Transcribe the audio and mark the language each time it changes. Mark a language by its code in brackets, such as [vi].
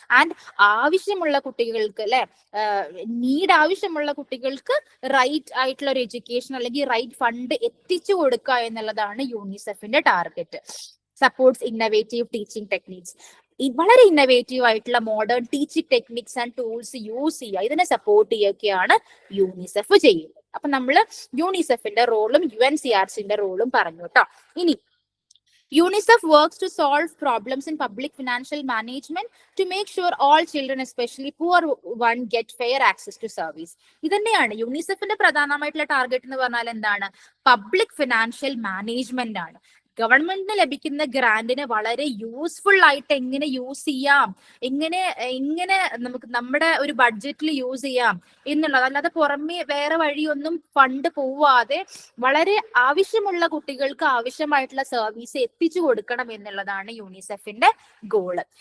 [ml] And ആവശ്യമുള്ള കുട്ടികൾക്ക് അല്ലെ ആവശ്യമുള്ള കുട്ടികൾക്ക് റൈറ്റ് ആയിട്ടുള്ള ഒരു എഡ്യൂക്കേഷൻ അല്ലെങ്കിൽ റൈറ്റ് ഫണ്ട് എത്തിച്ചു കൊടുക്കുക എന്നുള്ളതാണ് യൂണിസെഫിന്റെ target. Supports innovative teaching techniques. വളരെ ഇന്നവേറ്റീവ് ആയിട്ടുള്ള modern teaching techniques and tools use ചെയ്യുക, ഇതിനെ സപ്പോർട്ട് ചെയ്യുകയാണ് യൂണിസെഫ് ചെയ്യുന്നത്. അപ്പൊ നമ്മൾ യൂണിസെഫിന്റെ റോളും UNCRCന്റെ റോളും പറഞ്ഞു കേട്ടോ. [en] ഇനി UNICEF works to solve problems in public financial management to make sure all children, especially poor one, get fair access to service. [ml] ഇതന്നെയാണ് യൂണിസെഫിന്റെ പ്രധാനമായിട്ടുള്ള ടാർഗറ്റ് എന്ന് പറഞ്ഞാൽ എന്താണ്? പബ്ലിക് ഫിനാൻഷ്യൽ മാനേജ്മെന്റ് ആണ്. ഗവൺമെന്റിന് ലഭിക്കുന്ന ഗ്രാന്റിനെ വളരെ യൂസ്ഫുൾ ആയിട്ട് എങ്ങനെ യൂസ് ചെയ്യാം, എങ്ങനെ നമുക്ക് നമ്മുടെ ഒരു ബഡ്ജറ്റിൽ യൂസ് ചെയ്യാം എന്നുള്ളത്, അല്ലാതെ പുറമെ വേറെ വഴിയൊന്നും ഫണ്ട് പോവാതെ വളരെ ആവശ്യമുള്ള കുട്ടികൾക്ക് ആവശ്യമായിട്ടുള്ള സർവീസ് എത്തിച്ചു കൊടുക്കണം എന്നുള്ളതാണ് യൂണിസെഫിന്റെ ഗോള്.